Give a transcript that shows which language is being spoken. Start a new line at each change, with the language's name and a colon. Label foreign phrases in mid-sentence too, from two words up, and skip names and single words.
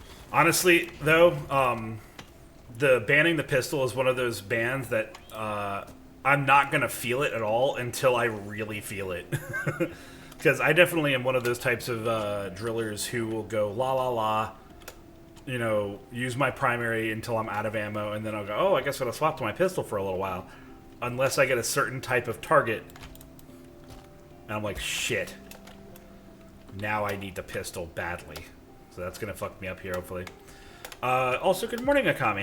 English: Honestly, though, the banning the pistol is one of those bans that I'm not gonna feel it at all until I really feel it. Because I definitely am one of those types of drillers who will go la la la, you know, use my primary until I'm out of ammo, and then I'll go, oh, I guess I'll swap to my pistol for a little while, unless I get a certain type of target. And I'm like, shit. Now I need the pistol badly. So that's gonna fuck me up here, hopefully. Also, good morning, Akami.